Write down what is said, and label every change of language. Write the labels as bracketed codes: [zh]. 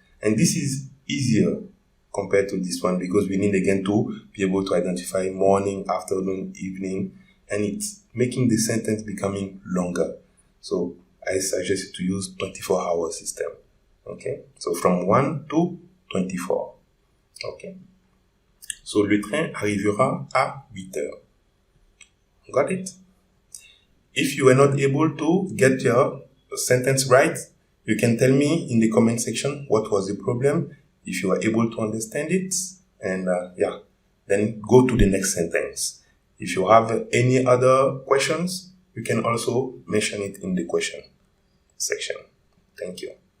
[en] And this is easier compared to this one because we need again to be able to identify morning, afternoon, evening, and it's making the sentence becoming longer. So I suggest you to use 24-hour system. Okay? So from 1 to 24. Okay? [fr] So le train arrivera à 8 heures. [en] Got it? If you are not able to get your sentence right, you can tell me in the comment section what was the problem, if you are able to understand it, and then go to the next sentence. If you have any other questions, you can also mention it in the question section. Thank you.